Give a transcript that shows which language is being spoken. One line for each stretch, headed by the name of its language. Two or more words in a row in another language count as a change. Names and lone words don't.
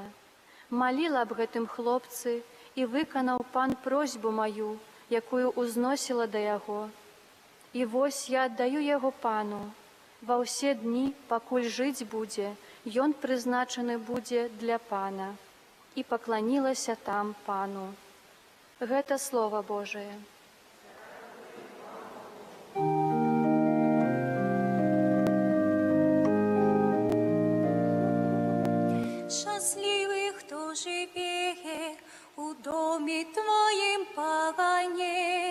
Belarusian: Маліла аб гэтым хлопцы, і выканаў Пан просьбу маю, якую узносіла да яго. І вось я аддаю яго Пану. Ва ўсе дні, пакуль жыць будзе, ён прызначаны будзе для Пана». І пакланілася там Пану. Гэта Слова Божие.
Ukrainian: Щасливий, хто живе у домі Твоїм, Пане.